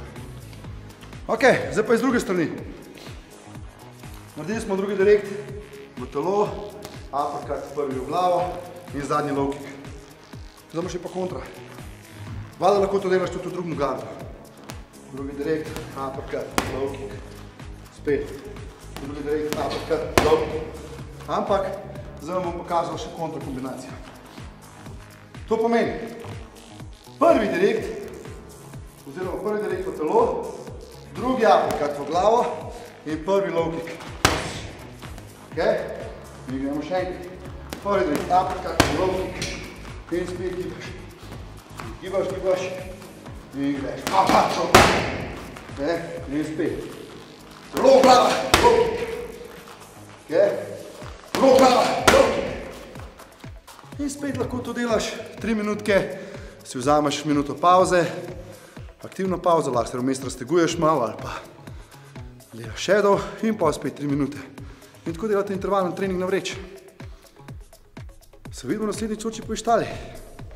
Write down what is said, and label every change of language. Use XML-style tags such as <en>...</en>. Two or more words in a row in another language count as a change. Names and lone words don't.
<sl>Ok, zdaj pa iz druge strani. Naredili smo drugi direkt v telo, uppercut prvi v glavo in zadnji</sl> <en>low kick.</en> <sl>Zdaj boš še pa kontra. Valjda lahko to delaš tudi v drugem gardu. Drugi direkt,</sl> <en>uppercut, low kick.</en> <sl>Spet. Drugi direkt,</sl> <en>uppercut, low kick.</en> <sl>Ampak zdaj vam bom pokazal še kontra kombinacijo. To pomeni prvi direkt, oziroma prvi direkt v telo, drugi uppercut v glavo in prvi</sl> <en>low kick.</en> <sl>Ok? Mi gremo še enkrat. Prvi direkt,</sl> <en>uppercut, low kick.</en> <sl>In spet gibaš. Gibaš. In greš. In spet. Low glava,</sl> <en>low kick.</en> <sl>Low glava,</sl> <en>low kick.</en> <sl>In spet lahko to delaš 3 minutke, si vzameš minuto pauze, aktivno pauzo, lahko se vmes razteguješ malo ali pa delaš shadow in pa spet 3 minute. In tako delate intervalni trening na vreč. Se vidimo naslednjič v Čorči po Ištali.</sl>